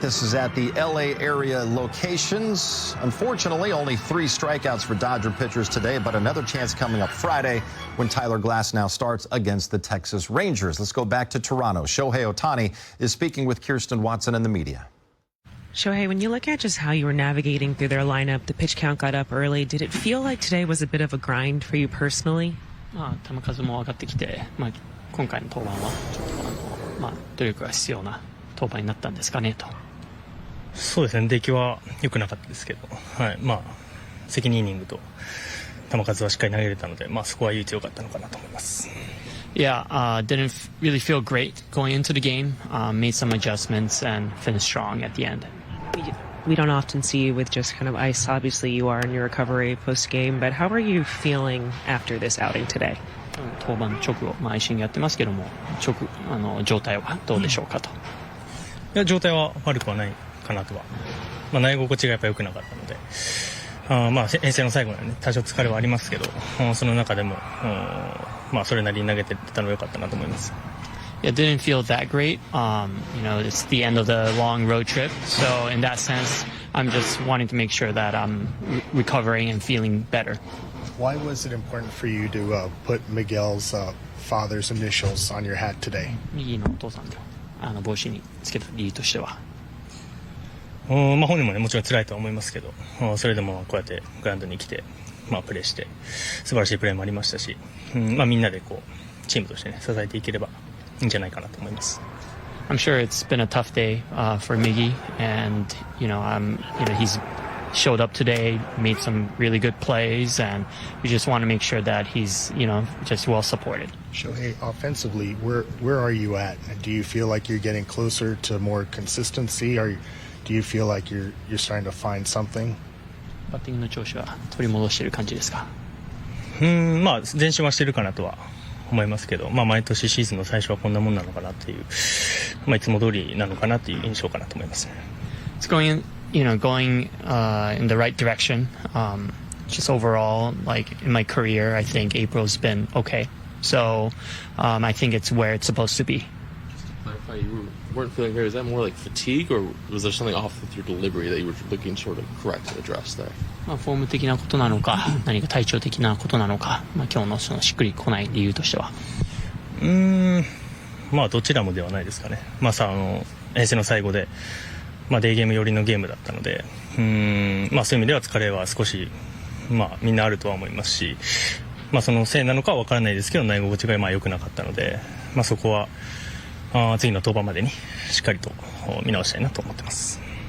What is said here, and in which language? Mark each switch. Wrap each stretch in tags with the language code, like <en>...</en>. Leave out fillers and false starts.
<en>This is at the LA area locations. Unfortunately, only 3 strikeouts for Dodger pitchers today, but another chance coming up Friday when Tyler Glasnow starts against the Texas Rangers. Let's go back to Toronto. Shohei Ohtani is speaking with Kirsten Watson and the media. Shohei, when you look at just how you were navigating through their lineup, the pitch count got up early. Did it feel like today was a bit of a grind for you personally?</en> <ja>球数も上がってきて、今回の登板はちょっと努力が必要な登板になったんですかねと。そうですね、出来は良くなかったですけど、責任イニングと球数はしっかり投げれたので、そこは唯一良かったのかなと思います。</ja> <en>Yeah, didn't really feel great going into the game. Made some adjustments and finished strong at the end. We don't often see you with just kind of ice. Obviously, you are in your recovery post-game, but how are you feeling after this outing today?</en> <ja>登板直後、一緒にやってますけども、状態はどうでしょうかと。いや、状態は悪くはないかなとは。投げ心地がやっぱ良くなかったので、遠征の最後にはね、多少疲れはありますけど、その中でも、それなりに投げてたのが良かったなと思います。</ja> <en>Yeah, it didn't feel that great. It's the end of the long road trip. So in that sense, I'm just wanting to make sure that I'm recovering and feeling better. Why was it important for you to put Miguel's father's initials on your hat today?</en> <ja>右のお父さんの帽子につけた理由としては。本人もね、もちろん辛いとは思いますけど、それでもこうやってグラウンドに来て、プレーして素晴らしいプレーもありましたし、みんなでチームとしてね、支えていければいいんじゃないかなと思います。</ja> <en>I'm sure it's been a tough day for Miggy, and he's showed up today, made some really good plays, and we just want to make sure that he's just well supported. Shohei, offensively, where are you at? Do you feel like you're getting closer to more consistency, or do you feel like you're starting to find something?</en> <ja>バッティングの調子は取り戻している感じですか？前進はしてるかなとは思いますけど、毎年シーズンの最初はこんなもんなのかなっていう、いつも通りなのかなっていう印象かなと思います。</ja> <en>It's going in the right direction. Just overall, like in my career, I think April's been okay. So I think it's where it's supposed to be. Just to clarify, you weren't feeling great. Is that more like fatigue, or was there something off with your delivery that you were looking to sort of correct and address there?</en> <ja>フォーム的なことなのか、何か体調的なことなのか、今日のそのしっくりこない理由としては。どちらもではないですかね。遠征の最後で、デーゲーム寄りのゲームだったので、そういう意味では疲れは少し、みんなあるとは思いますし、そのせいなのかは分からないですけど、投げ心地が良くなかったので、そこは次の登板までにしっかりと見直したいなと思ってます。</ja>